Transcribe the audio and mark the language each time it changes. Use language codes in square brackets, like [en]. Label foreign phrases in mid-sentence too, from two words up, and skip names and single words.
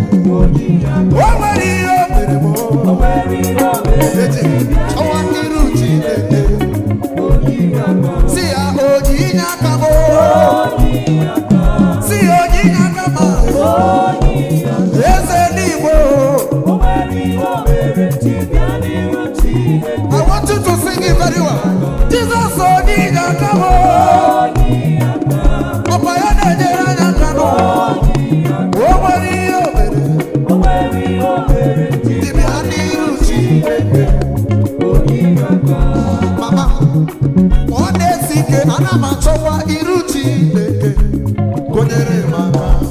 [ig] O nwere ihe o mere m. E ji chọwa n'iru Chineke. Si ya, o ji inye aka m. Si ya, o ji inye aka m. Eze eluigwe. [en] I want you to sing it very well. [ig] Jesus, o ji inye aka m. Ọkwa ya na-enyere anyị aka nụ. O nwere ihe o mere. Dibịa n'iru Chineke. Mama, ọ na-esi ike, ana m achọkwa iru Chineke, ka o nyere m aka.